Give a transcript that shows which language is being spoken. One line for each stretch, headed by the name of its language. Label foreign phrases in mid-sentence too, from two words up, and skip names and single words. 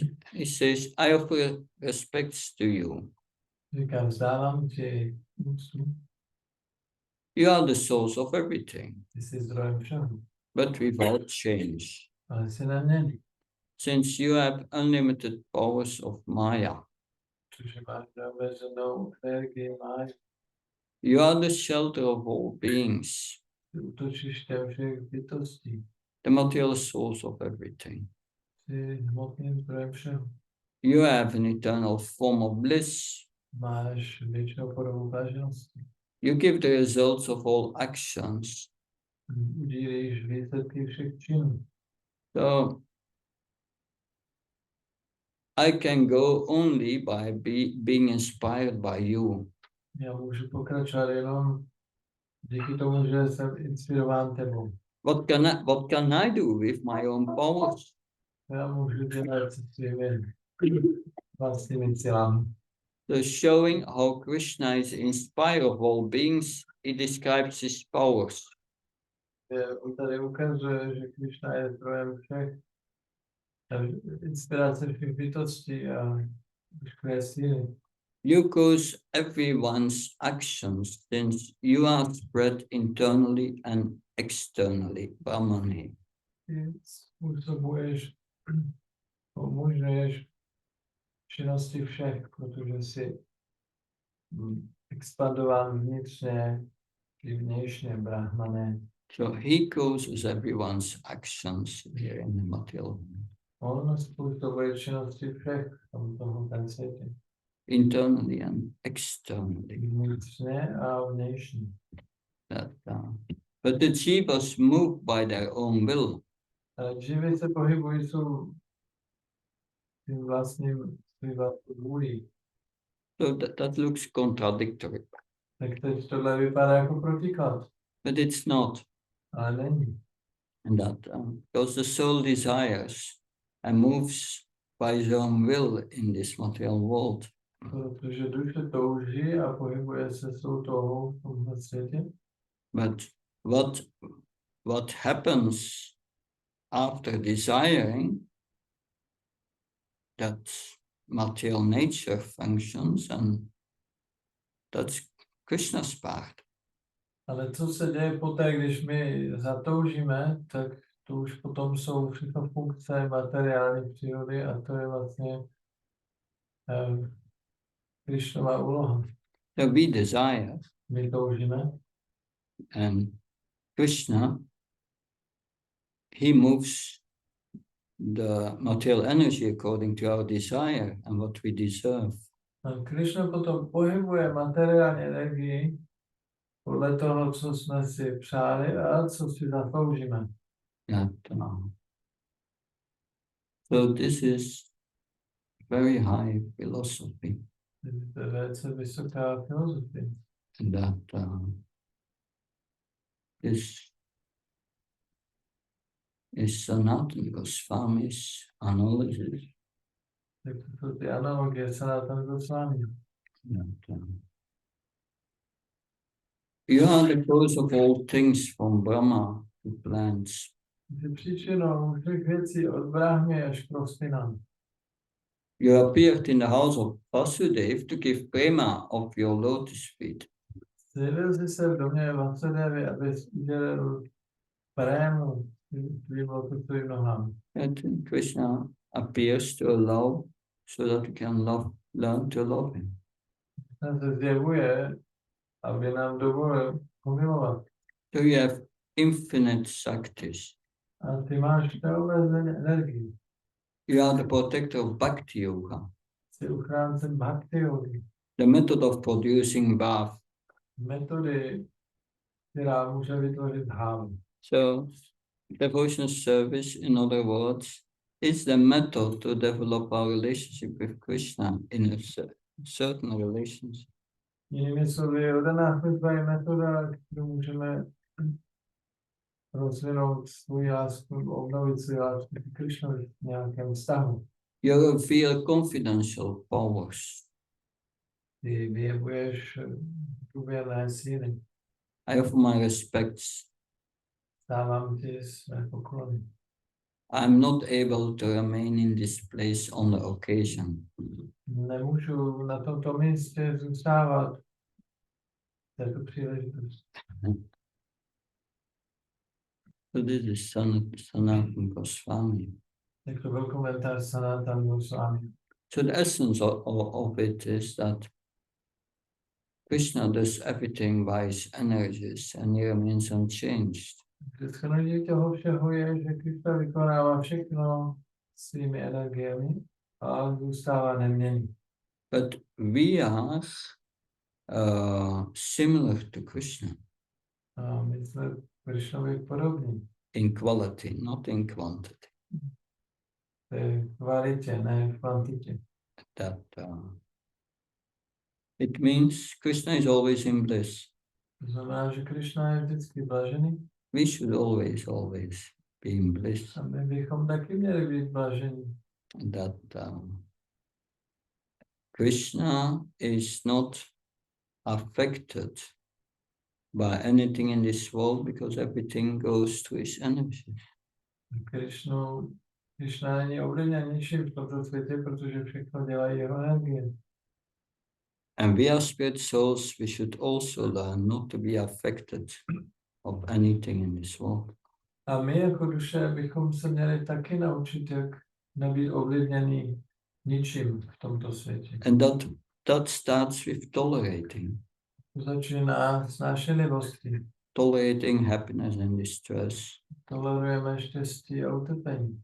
English: He says, I offer respects to you.
Czech: říká, vzdávám ti úctu,
English: You are the source of everything,
Czech: ty jsi zdrojem všeho,
English: but without change.
Czech: ale jsi neměnný,
English: Since you have unlimited powers of Maya,
Czech: protože máš neomezenou energii máš,
English: you are the shelter of all beings,
Czech: ty útočištěm všech bytostí,
English: the material source of everything.
Czech: jsi hmotným zdrojem všeho.
English: You have an eternal form of bliss.
Czech: Máš věčnou podobu blaženosti.
English: You give the results of all actions.
Czech: Udílíš výsledky všech činů.
English: So I can go only by being inspired by you.
Czech: Já můžu pokračovat jenom díky tomu, že jsem inspirován tebou.
English: What can I do with my own powers?
Czech: Já můžu dělat se svými vlastními silami.
English: So showing how Krishna is inspired of all beings, he describes his powers.
Czech: On tady ukazuje, že Krishna je zdrojem všech inspirace všech bytostí a veškeré síly.
English: You cause everyone's actions, since you are spread internally and externally, Brahmani.
Czech: Ty způsobuješ, umožňuješ činnosti všech, protože jsi expandován vnitřně i vnějšně, brahmané.
English: So he causes everyone's actions here in the material world,
Czech: On způsobuje činnosti všech v tomto světě.
English: internally and externally.
Czech: Vnitřně a vnějšně.
English: But the jivas move by their own will.
Czech: Živy se pohybují jsou tím vlastním vůlí.
English: So that looks contradictory,
Czech: Tak teď tohle vypadá jako protiklad,
English: but it's not.
Czech: ale není.
English: And that because the soul desires and moves by his own will in this material world.
Czech: Protože duše touží a pohybuje se svou touhou v tomhle světě.
English: But what happens after desiring, that material nature functions, and that's Krishna's part.
Czech: Ale co se děje poté, když my zatoužíme, tak to už potom jsou všechno funkce materiální přírody a to je vlastně Krishnova úloha.
English: So we desire,
Czech: My toužíme
English: and Krishna, he moves the material energy according to our desire and what we deserve.
Czech: a Krishna potom pohybuje materiální energii podle toho, co jsme si přáli a co si zasloužíme.
English: So this is very high philosophy,
Czech: To je velice vysoká filozofie.
English: and that this is Sanatana Goswami's analysis
Czech: Tak to jsou ty analogie, se na tom doslání.
English: You are the cause of all things from Brahma to plants.
Czech: Jsi příčinou všech věcí od Brahmy až k rostlinám.
English: You appeared in the house of Vasudev to give prema of your lotus feet.
Czech: Zjevil jsi se v domě Vasudevy, abys udělal prému tvým lotusovým nohám.
English: And Krishna appears to allow so that we can learn to love him.
Czech: Ten se zjevuje, aby nám dovolil pomilovat.
English: So you have infinite Shaktis.
Czech: A ty máš neomezenou energii.
English: You are the protector of Bhakti Yoga,
Czech: Jsi uchráncem bhakti yogi.
English: the method of producing bhav.
Czech: Metody, která může vytvořit bhávu.
English: So devotional service, in other words, is the method to develop our relationship with Krishna in a certain relationship.
Czech: Jinými slovy, oddaná služba je metoda, kterou můžeme rozvinout svůj lásku, obnovit svůj lásku k Krishnovi v nějakém vztahu.
English: You reveal confidential powers.
Czech: Ty vyjevuješ důvěrné síly.
English: I offer my respects.
Czech: Dávám ti své poklony.
English: I'm not able to remain in this place on the occasion.
Czech: Nemůžu na tomto místě zůstávat této příležitosti.
English: So this is Sanatana Goswami.
Czech: Tak to byl komentář Sanatana Goswami.
English: So the essence of it is that Krishna does everything by his energies and he remains unchanged.
Czech: Shrnutí toho všeho je, že Krishna vykonává všechno svými energiemi a zůstává neměnný.
English: But we are similar to Krishna
Czech: A my jsme Krishnovi podobní.
English: in quality, not in quantity.
Czech: V kvalitě, ne v kvantitě.
English: That it means Krishna is always in bliss.
Czech: To znamená, že Krishna je vždycky blažený
English: We should always be in bliss.
Czech: a my bychom taky měli být blažení.
English: That Krishna is not affected by anything in this world because everything goes to his energy.
Czech: Krishna není ovlivněn ničím v tomto světě, protože všechno dělají jeho energie.
English: And we are spirit souls, we should also learn not to be affected of anything in this world.
Czech: A my jako duše bychom se měli taky naučit, jak nebýt ovlivněný ničím v tomto světě.
English: And that starts with tolerating.
Czech: To začíná snášenlivostí.
English: Tolerating happiness and distress.
Czech: Tolerujeme štěstí a utrpení.